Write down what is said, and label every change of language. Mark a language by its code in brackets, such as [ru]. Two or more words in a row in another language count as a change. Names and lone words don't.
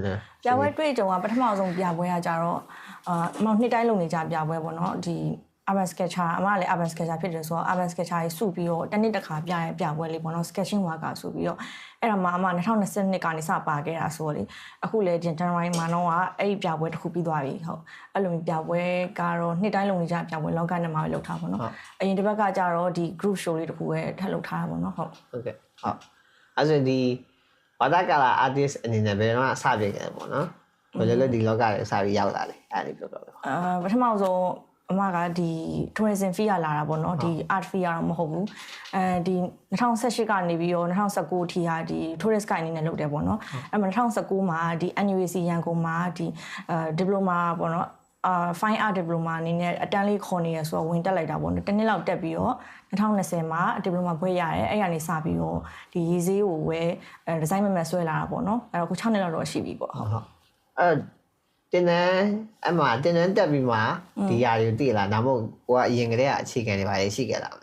[my] ပြပွဲတွေ့ကြုံကပထမဆုံးပြပွဲကကြတော့နှစ်တိုင်းလုပ်နေကြပြပွဲပေါ့နော်ဒီ [en] urban sketcher [my] အမလည်း [en] urban sketcher [my] ဖြစ်တယ်ဆိုတော့ [en] urban sketcher [my] ကြီးစုပြီးတော့တစ်နှစ်တစ်ခါပြရဲပြပွဲလေးပေါ့နော် [en] sketching worker [my] ဆိုပြီးတော့အဲ့ဒါမှအမ2022ကနေစပါခဲ့တာဆိုတော့လေအခုလေဇန်နဝါရီမှာတော့အဲ့ဒီပြပွဲတစ်ခုပြီးသွားပြီဟုတ်အဲ့လိုမျိုးပြပွဲကတော့နှစ်တိုင်းလုပ်နေကြပြပွဲလောကနဲ့မှာပဲလုပ်ထားပါတော့အရင်တစ်ပတ်ကကြတော့ဒီ [en] group show [my] လေးတစ်ခုပဲထပ်လုပ်ထားတာပေါ့နော်ဟုတ် ကဲ့ဟုတ်အဲ့ဆိုဒီ [en] watercolor artist [my] အနေနဲ့ဘယ်တော့မှစပြခဲ့ပေါ့နော်ဘယ်လိုလဲဒီလောကတွေစပြီးရောက်လာလဲအဲ့ဒီပြောတော့ ပထမဆုံးအမကဒီ [en] tourism fee [my] ရလာတာပေါ့နော်ဒီ [en] art fee [my] ရတော့မဟုတ်ဘူးဒီ2018ကနေပြီးတော့2019အထိဟာဒီ [en] tourist guide [my] အနေနဲ့လုပ်တယ်ပေါ့နော်အဲ့မှာ2019မှာဒီ NUAC ရန်ကုန်မှာဒီdiploma ပေါ့နော် [en] fine art diploma [my] အနေနဲ့အတန်းလေးခေါ်နေရဆိုတော့ဝင်တက်လိုက်တာပေါ့နော်တစ်နှစ်လောက်တက်ပြီးတော့2020မှာ diploma ဘွဲ့ရတယ်အဲ့ကနေစပြီးတော့ဒီရေးစေးကိုဝယ် design မဆွဲလာတာပေါ့နော်အဲ့တော့ခု6နှစ်လောက်တော့ရှိပြီပေါ့ ဟုတ်အဲ့တင်တန်းအမှတင်တန်းတက်ပြီးမှဒီຢာတွေတည်လာဒါမှမဟုတ်ကိုကအရင်ကတည်းကအခြေခံတွေပါလေရှိခဲ့တာ